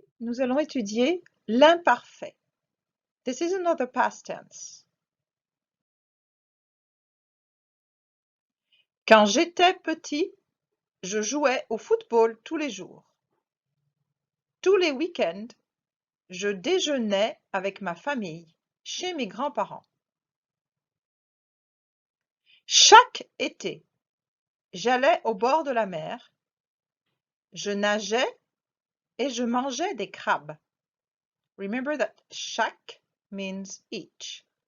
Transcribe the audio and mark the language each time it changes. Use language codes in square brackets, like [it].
[fr] nous allons étudier l'imparfait. [en] This is another past tense. [fr] Quand j'étais petit, je jouais au football tous les jours. Tous les week-ends, je déjeunais avec ma famille chez mes grands-parents. Chaque été, j'allais au bord de la mer, je nageais et je mangeais des crabes. [en] Remember that chaque means each.